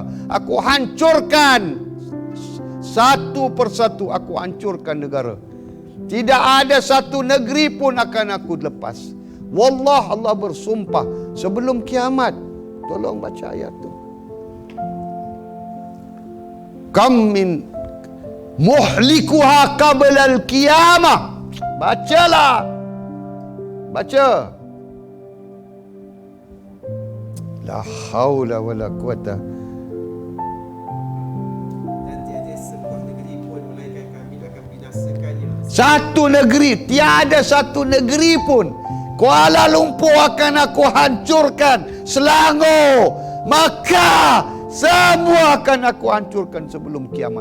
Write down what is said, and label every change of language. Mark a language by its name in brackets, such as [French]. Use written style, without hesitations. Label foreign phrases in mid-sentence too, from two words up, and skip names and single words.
[Malay] Aku hancurkan satu persatu. Aku hancurkan negara. Tidak ada satu negeri pun akan aku lepas. Wallah, Allah bersumpah sebelum kiamat. Tolong baca ayat tu. [Arabic] Kam min muhlikuha qabla al-qiyamah. [Malay] Bacalah. Baca. [Arabic] La haula wala quwata. [Malay] Dan tiada sebuah negeri pun melainkan kami akan binasakannya. Satu negeri, tiada satu negeri pun. Kuala Lumpur akan aku hancurkan, Selangor, Makkah, semua akan aku hancurkan sebelum kiamat.